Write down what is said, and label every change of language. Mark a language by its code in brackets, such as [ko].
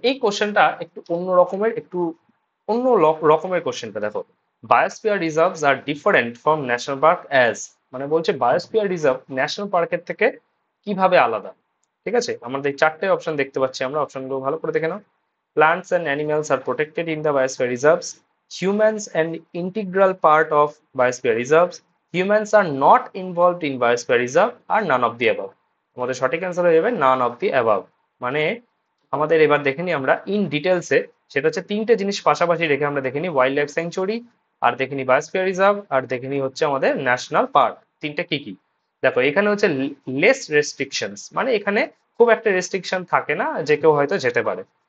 [bn] এই কোশ্চেনটা একটু অন্য রকমের, একটু অন্য রকমের কোশ্চেনটা। দেখো, [en] biosphere reserves are different from national park as, [bn] মানে বলছে বায়োস্ফিয়ার রিজার্ভ ন্যাশনাল পার্কের থেকে কিভাবে আলাদা। ঠিক আছে, আমাদের এই চারটে অপশন দেখতে পাচ্ছি, আমরা অপশনগুলো ভালো করে দেখে নাও। [en] Plants and animals are protected in the biosphere reserves. Humans an integral part of biosphere reserves. Humans are not involved in biosphere reserve আর none of the above। [bn] আমাদের সঠিক অ্যান্সার হয়ে যাবে [en] none of the above। [bn] মানে আমাদের এবার দেখে নিই আমরা ইন ডিটেলসে। সেটা হচ্ছে তিনটে জিনিস পাশাপাশি রেখে আমরা দেখে নিই, ওয়াইল্ড লাইফ স্যাংচুয়ারি, আর দেখে নিই বায়োস্ফিয়ার রিজার্ভ, আর দেখে নিই হচ্ছে আমাদের ন্যাশনাল পার্ক। তিনটে কি কি? দেখো, এখানে হচ্ছে লেস রেস্ট্রিকশনস, মানে এখানে খুব একটা রেস্ট্রিকশন থাকে না, যে কেউ হয়তো যেতে পারে।